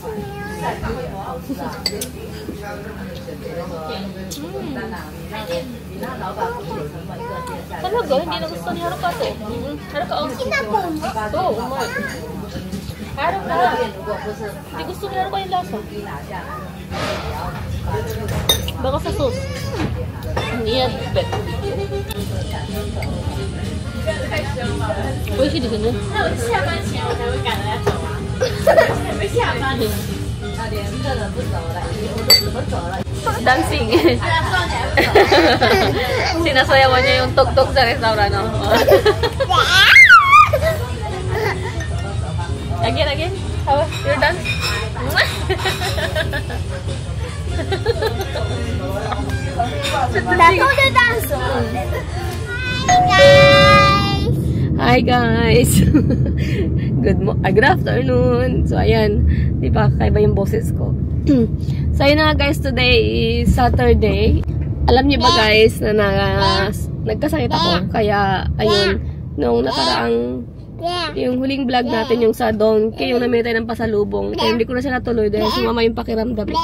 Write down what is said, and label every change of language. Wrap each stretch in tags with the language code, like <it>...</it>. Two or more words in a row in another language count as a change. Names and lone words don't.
<tl>Talaga, hindi na gusto ni Haruka to. Haruka, oh. Umay. Haruka. Hindi gusto ni Haruka yung lasa. Baka sa sauce. Hindi yan, bet.</tl> <ja>美味しいですね.</ja> <en>Dancing.</en> <tl>Sinasayawan niya yung tugtog sa restaurant.</tl> <en>Again. How? You're done? Hi guys! Good afternoon!</en> <tl>So ayan, di ba kakaiba yung boses ko. So ayun na guys,</tl> <en>today is Saturday.</en> <tl>Alam niyo ba guys na nagkasakit ako, kaya ayun, nung nakaraang yung huling vlog natin yung sa Donkey, yung namili tayo ng pasalubong, kaya hindi ko na siya natuloy dahil sumama yung pakiramdam ko.</tl>